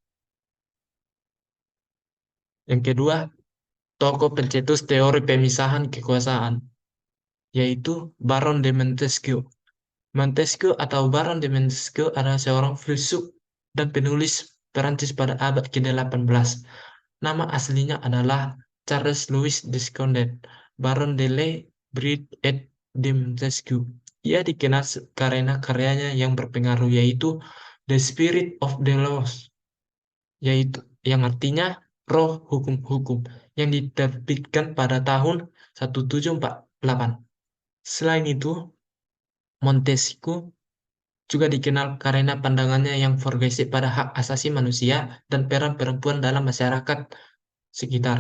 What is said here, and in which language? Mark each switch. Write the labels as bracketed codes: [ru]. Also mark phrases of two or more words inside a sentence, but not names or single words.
[id] Yang kedua, tokoh pencetus teori pemisahan kekuasaan, yaitu Baron de Montesquieu. Montesquieu atau Baron de Montesquieu adalah seorang filsuf dan penulis Perancis pada abad ke-18. Nama aslinya adalah Charles Louis Descondet, Baron de Le Brit et de Montesquieu. Ia dikenal karena karyanya yang berpengaruh, yaitu The Spirit of the Laws, yaitu yang artinya Roh Hukum-Hukum, yang diterbitkan pada tahun 1748. Selain itu, Montesquieu juga dikenal karena pandangannya yang progresif pada hak asasi manusia dan peran perempuan dalam masyarakat sekitar.